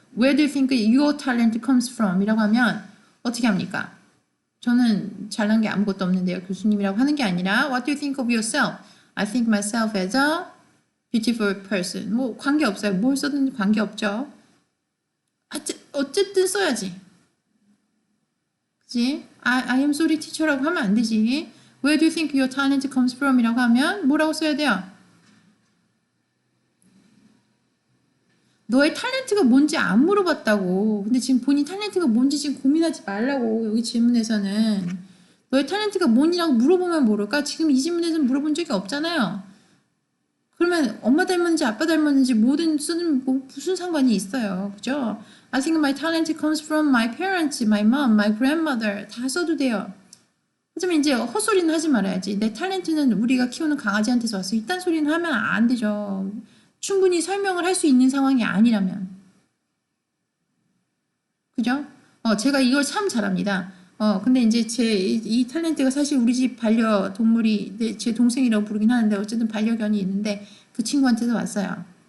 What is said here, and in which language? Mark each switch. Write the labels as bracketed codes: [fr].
[en] Where do you think your talent comes from? [ko] 이라고 하면 어떻게 합니까? 저는 잘난 게 아무것도 없는데요. 교수님이라고 하는 게 아니라 [en] What do you think of yourself? I think myself as a beautiful person. [ko] 뭐 관계없어요. 뭘 써든 관계없죠. 어쨌든 써야지. 그치? [en] I am sorry teacher [ko] 라고 하면 안 되지. [en] Where do you think your talent comes from? [ko] 이라고 하면 뭐라고 써야 돼요? 너의 탤런트가 뭔지 안 물어봤다고. 근데 지금 본인 탤런트가 뭔지 지금 고민하지 말라고. 여기 질문에서는. 너의 탤런트가 뭐니라고 물어보면 모를까? 지금 이 질문에서는 물어본 적이 없잖아요. 그러면 엄마 닮았는지 아빠 닮았는지 뭐든 쓰는 뭐 무슨 상관이 있어요. 그죠? [en] I think my talent comes from my parents, my mom, my grandmother. [ko] 다 써도 돼요. 하지만 이제 헛소리는 하지 말아야지. 내 탤런트는 우리가 키우는 강아지한테서 왔어. 이딴 소리는 하면 안 되죠. 충분히 설명을 할 수 있는 상황이 아니라면. 그죠? 제가 이걸 참 잘합니다. 근데 이제 이 탤런트가 사실 우리 집 반려동물이 제 동생이라고 부르긴 하는데 어쨌든 반려견이 있는데 그 친구한테서 왔어요.